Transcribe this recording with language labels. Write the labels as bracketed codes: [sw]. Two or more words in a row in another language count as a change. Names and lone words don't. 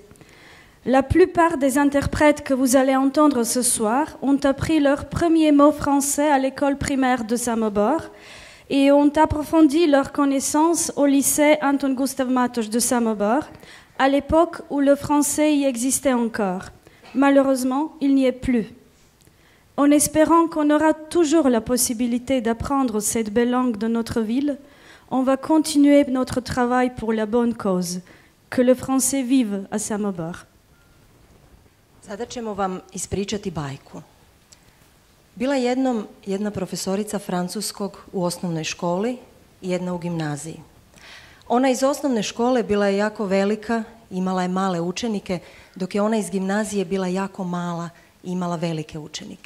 [fr] La plupart des interprètes que vous allez entendre ce soir ont appris leurs premiers mots français à l'école primaire de Samobor et ont approfondi leurs connaissances au lycée Anton Gustav Matoš de Samobor, à l'époque où le français y existait encore. Malheureusement, il n'y est plus. En espérant qu'on aura toujours la possibilité d'apprendre cette belle langue de notre ville, on va continuer notre travail pour la bonne cause, que le français vive à Samobor. [hr] Sada ćemo vam ispričati bajku. Bila jednom jedna profesorica francuskog u osnovnoj školi i jedna u gimnaziji. Ona iz osnovne škole bila je jako velika, imala je male učenike, dok je ona iz gimnazije bila jako mala i imala velike učenike.